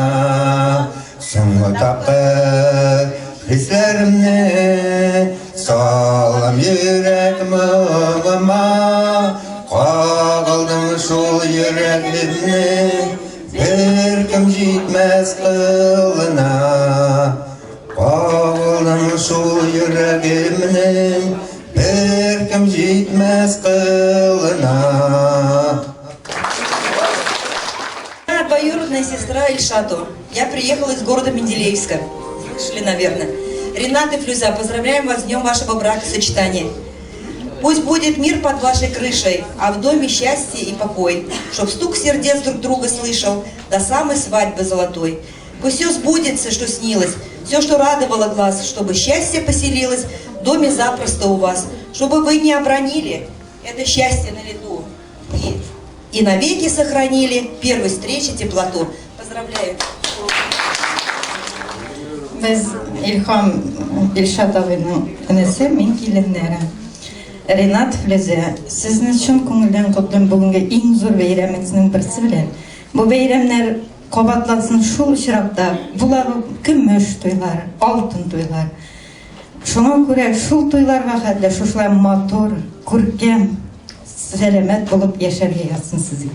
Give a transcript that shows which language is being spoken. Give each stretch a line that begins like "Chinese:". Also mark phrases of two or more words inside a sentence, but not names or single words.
Tatar: Соңгы тапкыр хисләремне салам йөрәк моңыма, кагылдым шул йөрәгемнең бер кем җитмәс кылына. Кагылдым шул йөрәгемнең бер кем җитмәс кылына.
Russian: Двоюродная сестра Ильшату. Я приехала из города Менделеевска. Слышали, наверное. Ринат и Флюза, поздравляем вас с днем вашего бракосочетания. Пусть будет мир под вашей крышей, а в доме счастье и покой, чтоб стук сердец друг друга слышал до самой свадьбы золотой. Пусть все сбудется, что снилось, все, что радовало глаз, чтобы счастье поселилось в доме запросто у вас, чтобы вы не обронили это счастье на лету и навеки сохранили первой встречи теплоту. Поздравляю.
Tatar: Biz İlham İlşat abinin inisi, min kilinlere. Rinat Флүзә, сезне чын күңелдән котлыйм бүгенге иң зур бәйрәмегезнең берсе белән. Бу бәйрәмнәр кабатлансын шул очракта, булар көмеш туйлар, алтын туйлар. Шуңа күрә шул туйларга хәтле шушылай матур, күркәм, сәламәт булып яшәргә язсын сезгә.